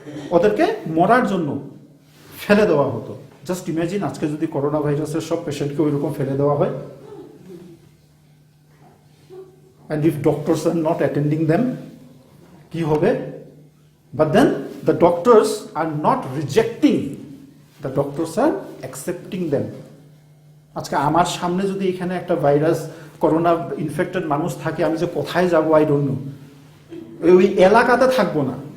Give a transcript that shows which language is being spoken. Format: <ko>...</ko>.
<bn>ওদেরকে মরার জন্য ফেলে দেওয়া হতো। জাস্ট ইমাজিন, আজকে যদি করোনা ভাইরাসের সব পেশেন্টকে ওইরকম ফেলে দেওয়া হয়,</bn> <en>and if doctors are not attending them,</en> <bn>কি হবে?</bn> <en>But then the doctors are not rejecting, the doctors are accepting them.</en> <bn>আজকে আমার সামনে যদি এখানে একটা ভাইরাস, করোনা ইনফেক্টেড মানুষ থাকে, আমি যে কোথায় যাবো</bn> <en>I don't know,</en> <bn>ওই এলাকাতে থাকবো না।</bn>